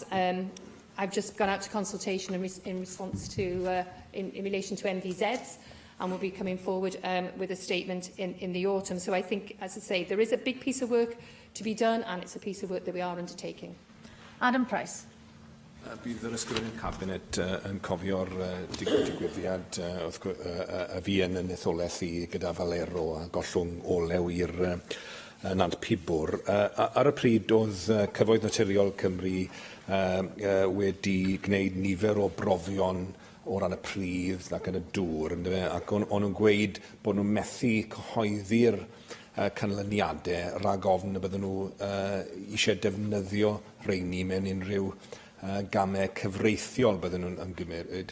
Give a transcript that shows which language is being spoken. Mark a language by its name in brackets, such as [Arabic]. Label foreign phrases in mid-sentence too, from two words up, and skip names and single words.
[English] I've just gone out to consultation in response to, in relation to MVZs, and we'll be coming forward with a statement in the autumn. So I think, as I say, there is a big piece of work to be done, and it's a piece of work that we are undertaking. Adam Price. [Welsh] Bydd yr ysgrifennydd cabinet yn cofio'r digwyddiad y fi yn etholaeth i gyda Valero a gollwng olew i'r Nant Pibwr. Ar y pryd oedd Cyfoeth Naturiol Cymru wedi gwneud nifer o brofion o ran y pridd ac yn y dŵr, ac o'n nhw'n gweud bod nhw'n methu cyhoeddi'r canlyniadau rhag ofn y bydden nhw eisiau defnyddio rheini mewn unrhyw gamau cyfreithiol bydden nhw'n ymgymeryd.